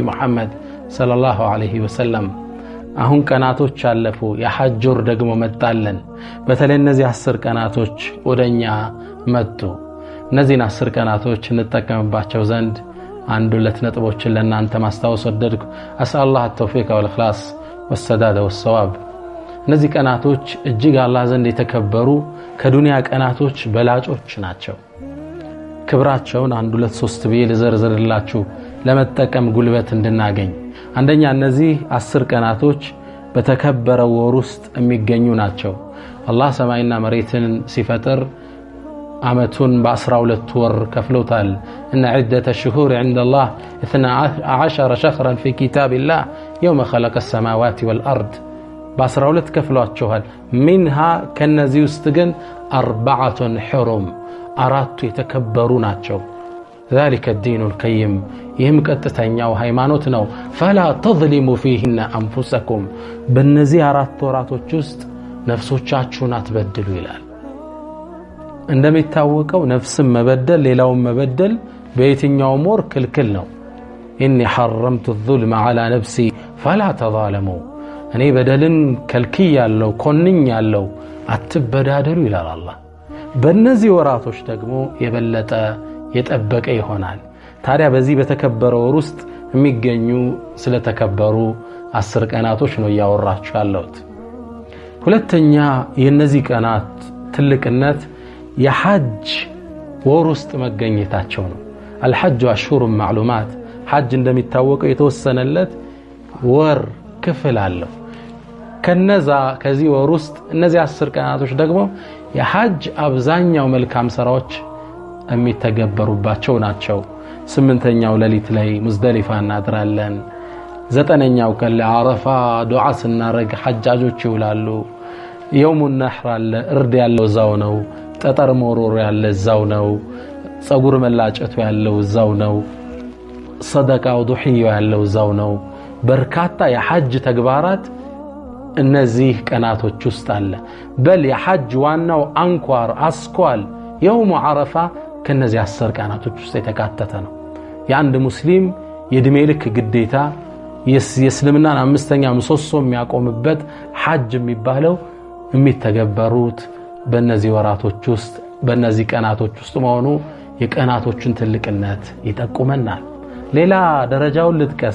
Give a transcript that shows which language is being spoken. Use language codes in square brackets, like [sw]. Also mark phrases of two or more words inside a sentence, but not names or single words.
[am] መሐመድ [ar] صلى الله عليه وسلم [am] አሁን ቀናቶች አለፉ የሐጅ ወር ደግሞ መጣለን በተለይ እነዚህ 10 ቀናቶች ወደኛ መጡ እነዚህን 10 ቀናቶች እንጠቀምባቸው ዘንድ አንድ ሁለት ነጥቦችን ለእናንተ ማስታወስ ወደድኩ አስአላህ [ar] التوفيق والإخلاص والسداد والصواب [am] እነዚህ ቀናቶች እጅግ አላህ ዘንድ የተከበሩ ከዱንያ ቀናቶች በላጮች ናቸው ክብራቸውን አንድ ሁለት ሶስት ብዬ ልዘርዝርላችሁ ለመጠቀም ጉልበት እንድናገኝ አንደኛ እነዚህ 10 ቀናቶች በተከበረው ወር ውስጥ የሚገኙ ናቸው አላህ ሰማይና መሬትን ሲፈጥር አመቱን በ12 ወር ከፍሎታል [ar] ان عده الشهور عند الله 12 شهرا في كتاب الله يوم خلق السماوات والارض [am] በ12 ከፍሏቸዋል منها ከነዚህ ውስጥ ግን 4 حرم አራቱ የተከበሩ ናቸው [ar] ذلك الدين القيم [am] ይህም ቀጥተኛው ሃይማኖት ነው [ar] فلا تظلموا فيهن انفسكم [am] በእነዚህ 4 ወራቶች ውስጥ ነፍሶቻችሁን አትበድሉ ይላል እንደሚታወቀው ነፍስን መበደል ሌላውን መበደል በየትኛውም ወር ክልክል ነው [ar] إني حرمت الظلم على نفسي فلا تظالموا [am] እኔ በደልን ከልክያለሁ ኮንኛለሁ አትበዳደሉ ይላል አላህ በእነዚህ ወራቶች ደግሞ የበለጠ የጠበቀ ይሆናል ታዲያ በዚህ በተከበረው ወር ውስጥ የሚገኙ ስለተከበሩ 10 ቀናቶች ነው ያወራችሁ ያለሁት ሁለተኛ የነዚህ ቀናት ትልቅነት የሐጅ ወር ውስጥ መገኘታቸው ነው [ar] الحج اشهر معلومات [am] ሐጅ እንደሚታወቀው የተወሰነለት ወር ክፍል አለው ከነዛ ከዚህ ወር ውስጥ እነዚህ 10 ቀናቶች ደግሞ የሐጅ አብዛኛው መልካም ስራዎች የሚተገበሩባቸው ናቸው 8ኛው ሌሊት ላይ ሙዝደሊፋ እናድራለን 9ኛው ቀን ለአረፋ ዱዓ ስናረግ ሐጃጆች ይውላሉ [ar] يوم النحر [am] አለ እርድ ያለው ዛው ነው ጠጠር ሞሮር ያለ ዛው ነው ጸጉር መላጨቱ ያለው ዛው ነው ሰደቃው ዱህዩ ያለው ዛው ነው በርካታ የሐጅ ተግባራት እነዚህ ቀናቶች ውስጥ አለ በል የሐጅ ዋናው አንኳር አስኳል [ar] يوم عرفه [am] ከነዚህ 10 ቀናቶች ውስጥ የተካተተ ነው የአንድ ሙስሊም የእድሜ ልክ ግዴታ የእስልምናን አምስተኛ ምሰሶ የሚያቆምበት ሐጅ የሚባለው የሚተገበሩት በእነዚህ ወራቶች ውስጥ በእነዚህ ቀናቶች ውስጥ መሆኑ የቀናቶችን ትልቅነት ይጠቁመናል ሌላ ደረጃውን ልጥቀስ